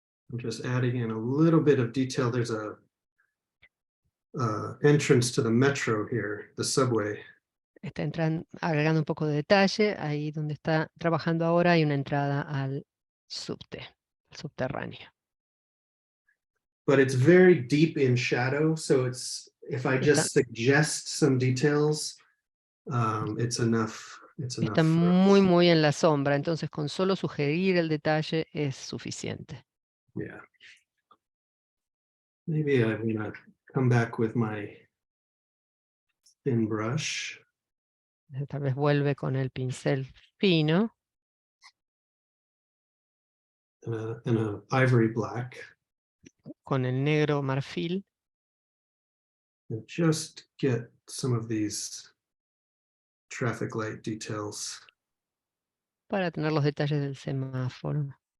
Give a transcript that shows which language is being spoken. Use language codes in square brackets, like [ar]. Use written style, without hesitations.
[en] I'm just adding in a little bit of detail. There's a entrance to the metro here, the subway. [es] Está agregando un poco de detalle. Ahí donde está trabajando ahora hay una entrada al subterráneo. [en] But it's very deep in shadow, so it's if I just suggest some details, it's enough. [es] Está muy, muy en la sombra, entonces con solo sugerir el detalle es suficiente. [en] Yeah. Maybe I'm gonna come back with my thin brush. [es] Tal vez vuelve con el pincel fino. [en] And a ivory black. [es] Con el negro marfil. [en] And just get some of these traffic light details. [es] Para tener los detalles del semáforo.